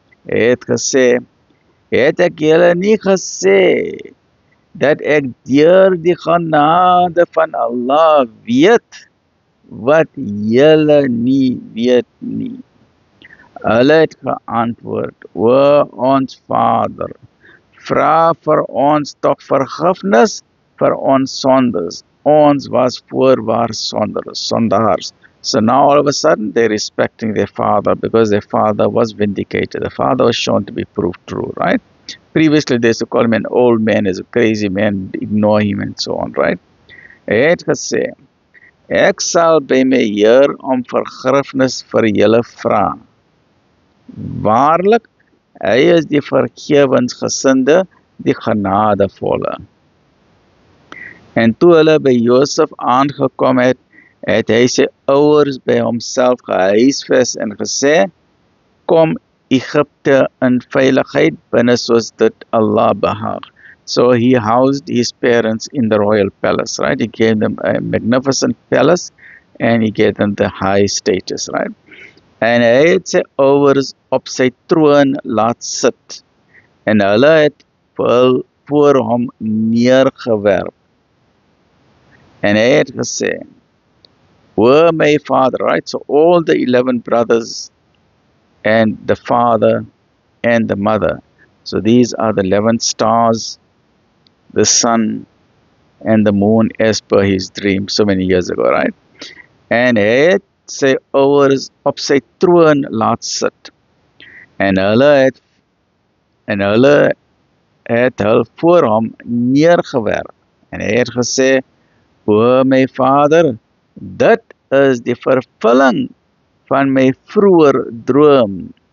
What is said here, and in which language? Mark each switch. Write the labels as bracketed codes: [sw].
[af] Hy het gesê, het ek julle nie gesê, dat ek deur die genade van Allah weet, wat julle nie weet nie. Hulle het geantwoord, o ons Vader, vra vir ons tog vergifnis vir ons sondes. Ons was voorwaar sondaars. [en] So now all of a sudden they're respecting their father because their father was vindicated. The father was shown to be proved true, right? Previously they used to call him an old man, as a crazy man, ignore him and so on, right? [af] Hy het gesê, ek sal by my Heer om vergifnis vir julle vra. Waarlik, hy is die vergewensgesinde, die genadevolle. En toe hulle by Josef aangekom het hy sy ouers by homself gehuisves en gesê, kom Egypte in veiligheid binne soos dit Allah behaag. [en] So he housed his parents in the royal palace, right? He gave them a magnificent palace and he gave them the high status, right? [af] En hy het sy ouers op sy troon laat sit en hulle het voor hom neergewerp. En hy het gesê, o my [en] father, right? So all the 11 brothers and the father and the mother. So these are the 11 stars, the sun and the moon as per his dream so many years ago, right? [af] En hy het sy ouers op sy troon laat sit. En hulle het hul voor hom neergewerp. En hy het gesê, o my vader, dit is die vervulling van my vroeër droom.